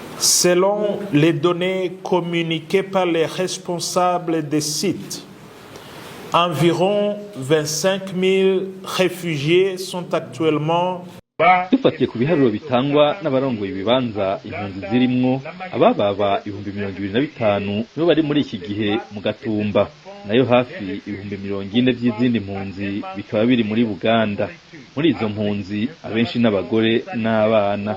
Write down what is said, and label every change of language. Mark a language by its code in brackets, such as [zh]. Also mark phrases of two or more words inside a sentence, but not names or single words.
[fr] Selon les données communiquées par les responsables des sites, environ 25 000 réfugiés sont actuellement [rn] dufatiye ku biharuro bitangwa n'abarongoye ibibanza impunzi zirimwo abababa 25,000 nibo bari muri iki gihe mu Gatumba, nayo hafi 40,000 by'izindi mpunzi bikaba biri muri Buganda. Muri izo mpunzi abenshi n'abagore n'abana.